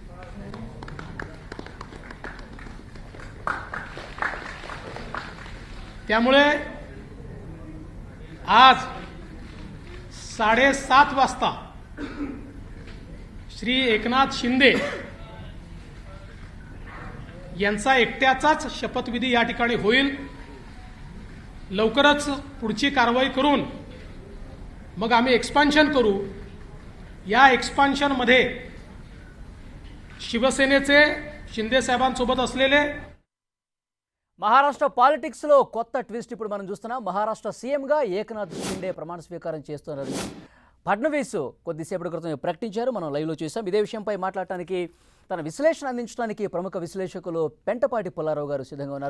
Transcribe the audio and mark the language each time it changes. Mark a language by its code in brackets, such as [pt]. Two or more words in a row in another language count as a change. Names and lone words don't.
[mr] त्यामुळे आज 7:30 वाजता श्री एकनाथ शिंदे यांचा एकट्याचाच शपथविधी या ठिकाणी होईल। लवकरच पुढची कारवाई करून मग आम्ही एक्सपान्शन करू। या एक्सपान्शन मध्ये शिवसेनेचे शिंदे साहेबांसोबत असलेले [te] మహారాష్ట్ర పాలిటిక్స్ లో కొత్త ట్విస్ట్ ఇప్పుడు మనం చూస్తున్నాం। మహారాష్ట్ర సీఎం గా ఏకనాథ్ షిండే ప్రమాణ స్వీకారం చేస్తున్నారు। ఫడ్నవీస్ కొద్దిసేపటి క్రితం ప్రకటించారు, మనం లైవ్ లో చూసాం। ఇదే విషయంపై మాట్లాడటానికి తన విశ్లేషణ అందించడానికి ప్రముఖ విశ్లేషకులు పెంటపాటి పుల్లారావు గారు సిద్ధంగా ఉన్నారు।